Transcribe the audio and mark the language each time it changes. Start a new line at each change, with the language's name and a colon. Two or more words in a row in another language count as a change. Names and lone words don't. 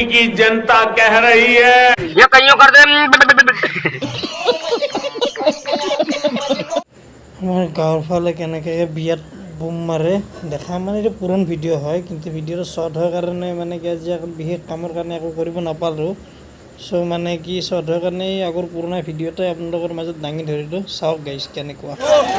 Hindi: की जनता कह रही है ये कहीं कर दे।
Assamese: আমাৰ গাঁৱৰ ফালে কেনেকৈ বিয়াত বোম মাৰে দেখা, মানে এইটো পুৰণ ভিডিঅ' হয়, কিন্তু ভিডিঅ'টো শ্বৰ্ট হোৱাৰ কাৰণে মানে কি আজি বিশেষ কামৰ কাৰণে একো কৰিব নাপালোঁ। চ' মানে কি শ্বৰ্ট হোৱাৰ কাৰণে আগৰ পুৰণা ভিডিঅ'টাই আপোনালোকৰ মাজত দাঙি ধৰিলোঁ।